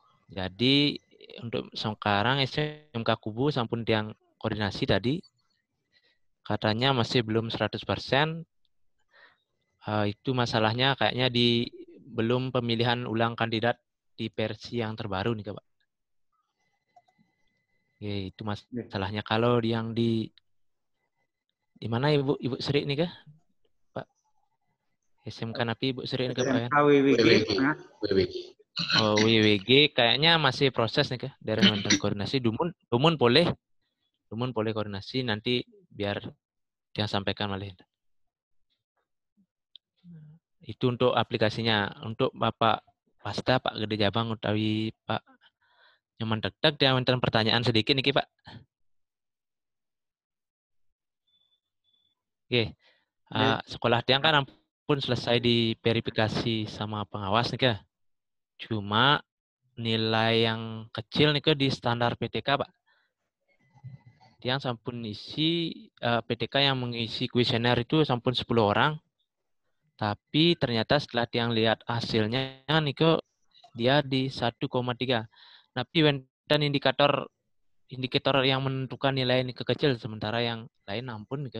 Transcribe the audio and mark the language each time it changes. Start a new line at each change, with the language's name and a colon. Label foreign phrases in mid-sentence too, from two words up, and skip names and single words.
Indonesian: Jadi untuk sekarang SMK Kubu
Balinese: sampun tiang
Indonesian: koordinasi tadi, katanya masih belum 100%. Itu masalahnya kayaknya di belum pemilihan ulang kandidat di versi yang terbaru nih, Pak. Oke, itu masalahnya. Kalau yang di mana Ibu Sri nih kah, Pak? SMK Napi Ibu Sri nih kah, Pak? SMK WWG. WWG. Oh, WWG kayaknya masih proses nih kah dari mantan koordinasi. Dumun boleh koordinasi, nanti biar dia sampaikan malah. Itu untuk aplikasinya. Untuk Bapak Pasta, Pak Gede Jabang, utawi Pak Nyoman Tektek, dia minta pertanyaan sedikit nih Pak. Oke, sekolah tiang kan ampun selesai diverifikasi sama pengawas nih Kak. Cuma nilai yang kecil nih Kak di standar PTK Pak.
Balinese: Tiang sampun
Indonesian: isi PTK yang mengisi kuesioner itu sampun 10 orang. Tapi ternyata setelah tiang lihat hasilnya nih Kak, dia di 1,3. Tapi wenten indikator yang menentukan nilai ini kekecil, sementara yang lain ampun nih Kak.